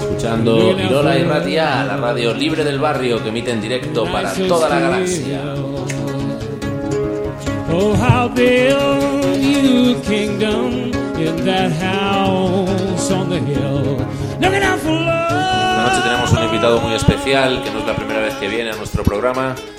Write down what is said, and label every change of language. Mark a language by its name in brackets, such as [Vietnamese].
[Spanish] Cuando Irola y Ratia, la radio libre del barrio que emite en directo para toda la galaxia. [English] Oh, I'll build you a kingdom in that house on the hill. Looking out for love. [Spanish] Esta noche tenemos un invitado muy especial, que no es la primera vez que viene a nuestro programa.